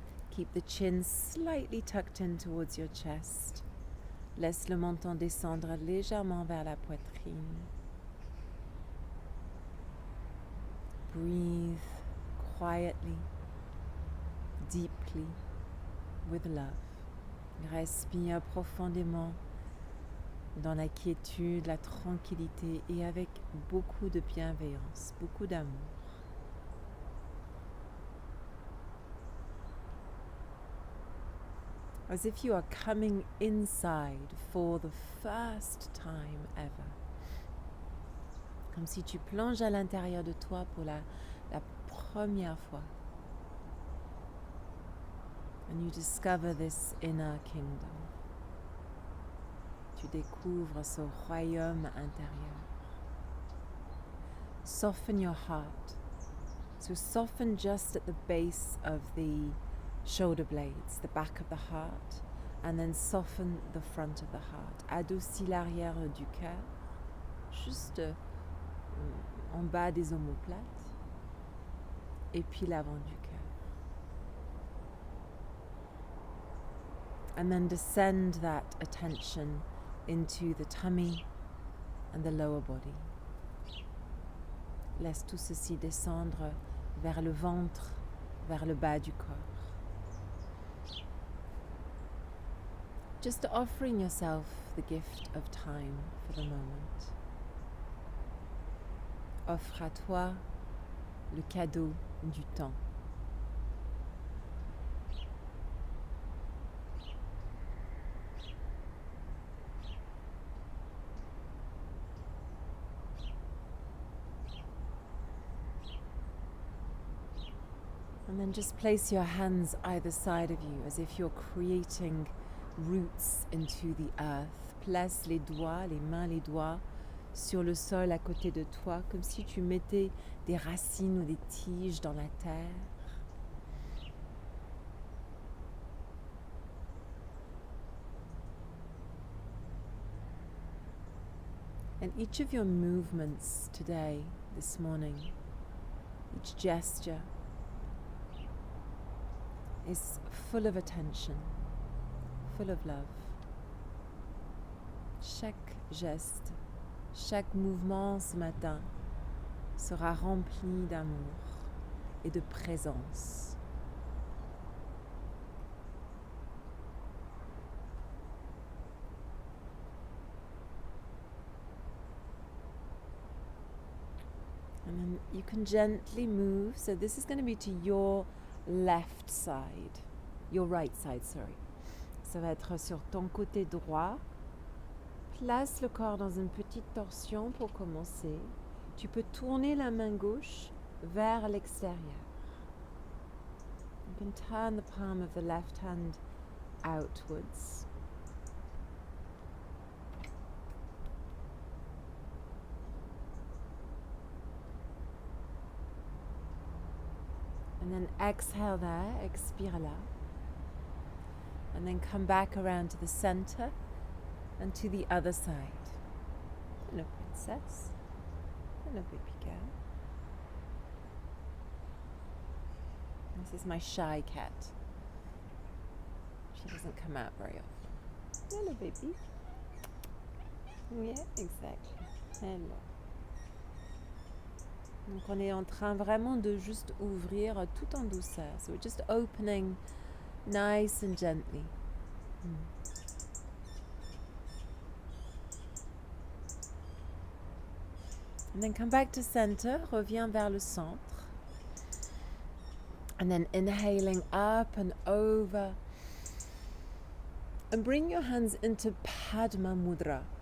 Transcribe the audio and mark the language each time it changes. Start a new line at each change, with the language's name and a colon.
English: Keep the chin slightly tucked in towards your chest.
French: Laisse le menton descendre légèrement vers la poitrine.
English: Breathe quietly, deeply, with love.
French: Respire profondément dans la quiétude, la tranquillité et avec beaucoup de bienveillance, beaucoup d'amour.
English: As if you are coming inside for the first time ever.
French: Comme si tu plonges à l'intérieur de toi pour la première fois.
English: And you discover this inner kingdom.
French: Tu découvres ce royaume intérieur.
English: Soften your heart. So soften just at the base of the shoulder blades, the back of the heart, and then soften the front of the heart.
French: Adoucis l'arrière du cœur, juste en bas des omoplates, et puis l'avant du cœur.
English: And then descend that attention into the tummy and the lower body.
French: Laisse tout ceci descendre vers le ventre, vers le bas du corps.
English: Just offering yourself the gift of time for the moment.
French: Offre à toi le cadeau du temps.
English: And then just place your hands either side of you as if you're creating roots into the earth.
French: Place les doigts, les mains, les doigts sur le sol à côté de toi, comme si tu mettais des racines ou des tiges dans la terre.
English: And each of your movements today, this morning, each gesture is full of attention, full of love.
French: Chaque geste, chaque mouvement ce matin sera rempli d'amour et de présence.
English: And then you can gently move. So this is going to be to your left side, your right side, sorry.
French: Ça va être sur ton côté droit. Place le corps dans une petite torsion pour commencer. Tu peux tourner la main gauche vers l'extérieur.
English: You can turn the palm of the left hand outwards. And then exhale there,
French: expire là.
English: And then come back around to the center and to the other side. Hello, princess. Hello, baby girl. This is my shy cat. She doesn't come out very often. Hello, baby. Yeah, exactly. Hello.
French: Donc on est en train vraiment de juste ouvrir tout en douceur.
English: So we're just opening nice and gently. And then come back to center,
French: reviens vers le centre.
English: And then inhaling up and over. And bring your hands into Padma Mudra.